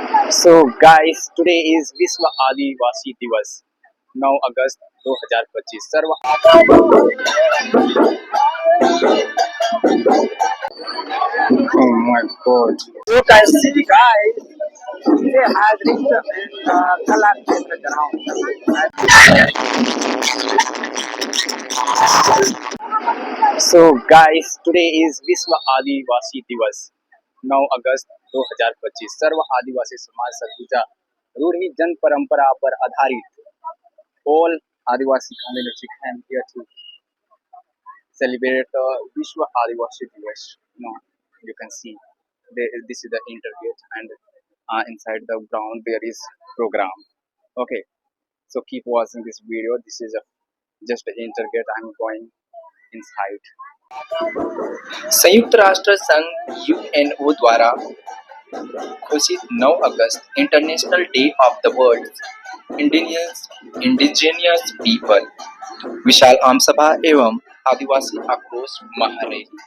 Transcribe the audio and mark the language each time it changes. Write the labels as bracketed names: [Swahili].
[English] So guys, today is [Hindi] विश्व आदिवासी दिवस 9 अगस्त 2025 सर्व [English] Oh my god. You can see guys, they have reached Kala Kendra ground. So guys, today is [Hindi] विश्व आदिवासी दिवस 9 अगस्त 2025 सर्व आदिवासी समाज सरगुजा रूढ़ी जन परंपरा पर आधारित [English] all Adivasi community came here to celebrate [Hindi] विश्व आदिवासी दिवस. [English] No, you can see this is the intergate and inside the ground there is program. Okay, so keep watching this video. This is just an intergate. I'm going inside. [Hindi] संयुक्त राष्ट्र संघ UNO द्वारा घोषित 9 अगस्त [English] international day of the world indigenous people [Hindi] विशाल आम सभा एवं आदिवासी आक्रोश महारैली।